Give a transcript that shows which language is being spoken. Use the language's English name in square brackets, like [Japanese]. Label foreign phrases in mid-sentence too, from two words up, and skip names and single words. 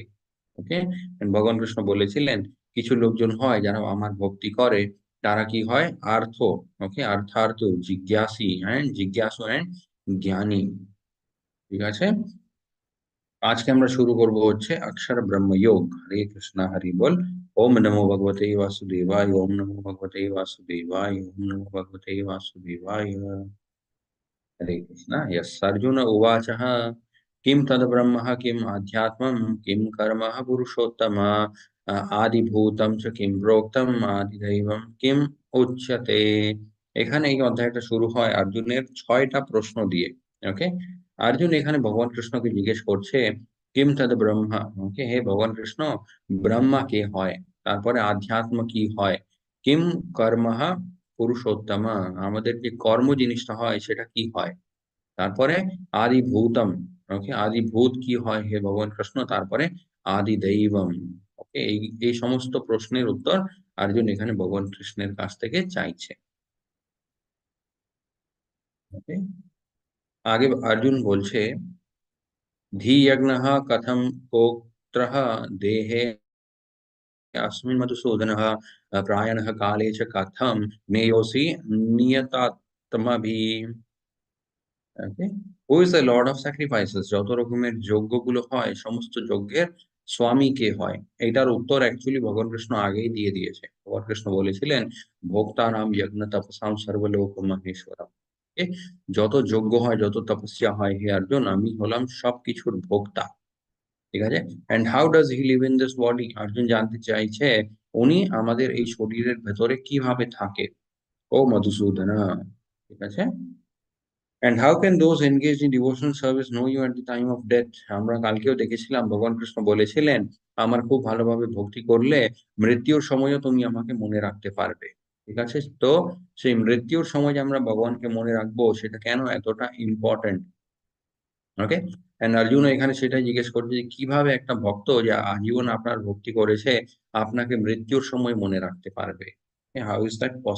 [Bangla] ওকে, ভগবান কৃষ্ণ বলেছিলেন কিছু লোকজন হয় যারা আমার ভক্তি করে, তারা কি হয় আর্থ, ওকে, অর্থার্থ জিজ্ঞাসু এন্ড জ্ঞানী। ঠিক আছে, আজকে আমরা শুরু করব হচ্ছে অক্ষর ব্রহ্ম যোগ। হরে কৃষ্ণ হরি বল। [Sanskrit] ওম নমো ভগবতে বাসুদেবায়, ওম নমো ভগবতে বাসুদেবায়, ওম নমো ভগবতে বাসুদেবায়। हरे कृष्ण। यस अर्जुन उवाच किं तद् ब्रह्म किम् आध्यात्मं किं कर्म पुरुषोत्तम आदिभूतं च किं प्रोक्तम आदिदैवं किम উচ্যতে। [Bangla] এখানে এই অধ্যায়টা শুরু হয় অর্জুনের 6টা প্রশ্ন দিয়ে। ওকে, অর্জুন এখানে ভগবান কৃষ্ণকে জিজ্ঞেস করছে [Sanskrit] কিম তদ ব্রহ্মা। [Bangla] ওকে, হে ভগবান কৃষ্ণ, ব্রহ্মা কে হয়, তারপরে আধ্যাত্ম কি হয়, [Sanskrit] কিম কর্মঃ পুরুষোত্তম, [Bangla] আমাদের যে কর্ম জিনিসটা হয় সেটা কি হয়, তারপরে [Sanskrit] আদি ভূতম। [Bangla] ওকে, আদি ভূত কি হয় হে ভগবান কৃষ্ণ, তারপরে [Sanskrit] আদি দৈবম। [Bangla] ওকে, এই সমস্ত প্রশ্নের উত্তর অর্জুন এখানে ভগবান কৃষ্ণের কাছ থেকে চাইছে। ওকে, আগে অর্জুন বলছে [Sanskrit] ধি যজ্ঞ কথম কোত্র দেহে अस्मिन् मधुसूदनः प्रायणः काले च कथं ज्ञेयोऽसि नियतात्मभिः। [English] Okay, who is the lord of sacrifices, [Bangla] যত রকমের যজ্ঞগুলো হয় সমস্ত যজ্ঞের স্বামী কে হয়। এটার উত্তর অ্যাকচুয়ালি ভগবান কৃষ্ণ আগেই দিয়ে দিয়েছে। ভগবান কৃষ্ণ বলেছিলেন [Sanskrit] ভোক্তানাম যজ্ঞ তপসাম সর্বলোক মহেশ্বরম। [Bangla] ওকে, যত যজ্ঞ হয়, যত তপস্যা হয় হে অর্জুন, আমি হলাম সবকিছুর ভোক্তা। ঠিক আছে, [English] and how does he live in this body, [Bangla] অর্জুন জানতে চাইছে উনি আমাদের এই শরীরের ভেতরে কিভাবে থাকে। ও মধুসূদনা। ঠিক আছে, [English] and how can those engaged in devotional service know you at the time of death? [Bangla] আমরা কালকেও দেখেছিলাম ভগবান কৃষ্ণ বলেছিলেন আমার খুব ভালোভাবে ভক্তি করলে মৃত্যুর সময়ও তুমি আমাকে মনে রাখতে পারবে। ঠিক আছে, তো সেই মৃত্যুর সময় যে আমরা ভগবানকে মনে রাখবো সেটা কেন এতটা ইম্পর্টেন্ট। [English] okay, and [Bangla] অর্জুন এখানে সেটাই জিজ্ঞেস করছে যে কিভাবে একটা ভক্ত যে আজীবন আপনার ভক্তি করেছে আপনাকে মৃত্যুর সময় মনে রাখতে পারবে।